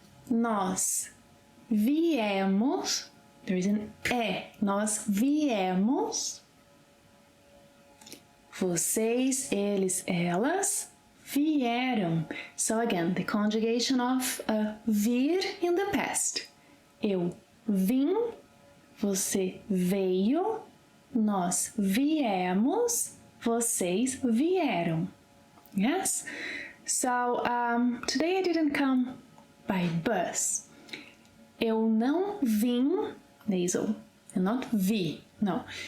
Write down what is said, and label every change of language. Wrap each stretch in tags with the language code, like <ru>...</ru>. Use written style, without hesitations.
<pt>Nós viemos.</pt> <en>There is an E.</en> <pt>Nós viemos. Vocês, eles, elas vieram.</pt> <en>So again, the conjugation of vir in the past.</en> <pt>Eu vim, você veio, nós viemos, vocês vieram.</pt> <en>Yes? So, today I didn't come by bus.</en> <pt>Eu não vim, nasal, eu não vi, não.</pt>